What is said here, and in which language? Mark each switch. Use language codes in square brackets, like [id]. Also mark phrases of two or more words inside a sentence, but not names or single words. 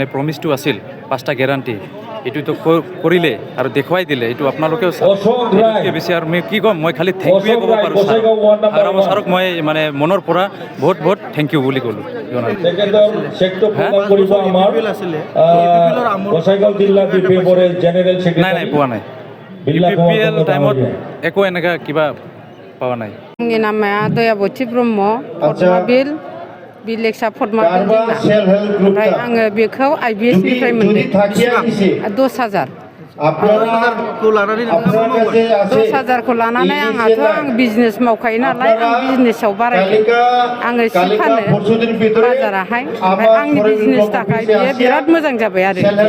[as] প্ৰমিছটো আছিল 5টা গেৰাণ্টি এইটোতো কৰিলে আৰু দেখুৱাই দিলে এইটো আপোনালোকেও বেছি আৰু মই কি ক'ম মই খালি [en] thank you [as] ক'ব পাৰোঁ হাগ্ৰামা ছাৰক মই মানে মনৰ পৰা বহুত বহুত [en] thank you [as] বুলি ক'লোঁ নাই নাই পোৱা নাই ইউপিপিএল টাইমত একো এনেকুৱা কিবা পাৱা নাই [brx] आंनि नामा दयाबती ब्रह्म पद्माबिल बिलेक्सा पद्माबिल ओमफ्राय आङो बेखौ IBS निफ्राय मोनदों 10,000 10,000खौ लानानै 10,000खौ लानानै आंहाथ' आं बिजनेस मावखायो नालाय आं बिजनेसाव बारायदों आङो सि फानो बाजाराहाय ओमफ्राय आंनि बिजनेस थाखाय बियो बिराद मोजां जाबाय आरो